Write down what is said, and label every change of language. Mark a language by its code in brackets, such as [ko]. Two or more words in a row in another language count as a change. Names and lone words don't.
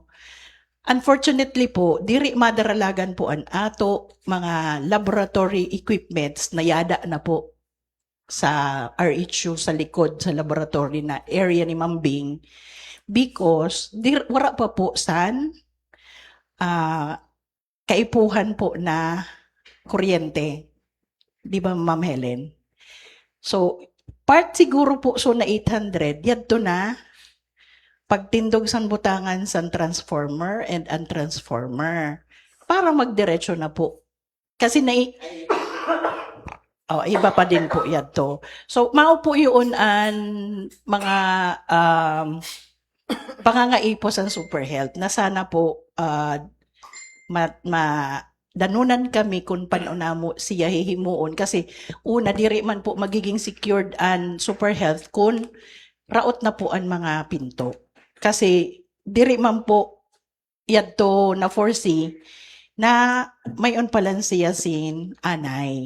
[bik] Unfortunately po, diri madaralagan po ang ato mga [en] laboratory equipments [bik] na yada na po sa RHU sa likod sa laboratory na area ni Ma'am Bing, because wala pa po san kaipuhan po na kuryente. Di ba, Ma'am Helen? So, part siguro po so na 800, yadto na pagtindog san butangan san [en] transformer and untransformer [bik] para magdiretso na po. [tl] Kasi iba pa din po yadto. So, mao po yun ang mga pangangaipo sa Super Health na sana po danunan kami kung paano mo siya hihimuon, kasi una diri man po magiging secured ang Super Health kung raot na po ang mga pinto, kasi diri man po yadto na foresee na mayon palan siya sin anay.